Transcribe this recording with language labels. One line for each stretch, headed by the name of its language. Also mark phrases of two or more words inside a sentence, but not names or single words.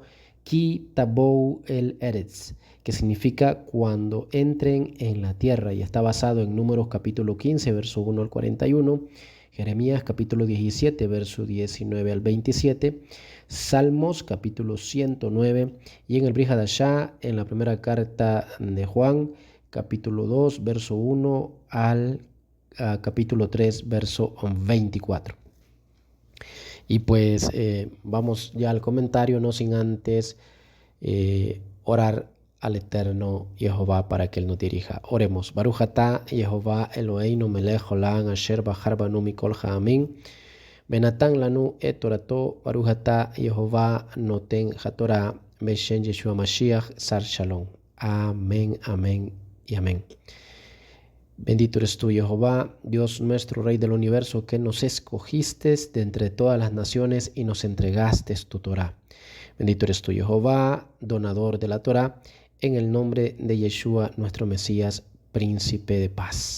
Spanish: Ki Tabou el Eretz, que significa cuando entren en la tierra, y está basado en Números capítulo 15, verso 1 al 41, Jeremías capítulo 17, verso 19 al 27, Salmos capítulo 109, y en el Brit Hadashah, en la primera carta de Juan, capítulo 2, verso 1 al capítulo 3, verso 24. Y pues vamos ya al comentario, no sin antes orar al eterno Jehová para que Él nos dirija. Oremos.
Hebrew: ברוך אתה יהוה אלוהינו מלך עולם אשר בחר בנו מכל העמים ונתן לנו את תורתו. ברוך אתה יהוה נותן התורה בשם ישוע משיח שר שלום.
Spanish: Amén, amén y amén. Bendito eres tú, Jehová, Dios nuestro, Rey del universo, que nos escogiste de entre todas las naciones y nos entregaste tu Torah. Bendito eres tú, Jehová, donador de la Torah, en el nombre de Yeshua, nuestro Mesías, príncipe de paz.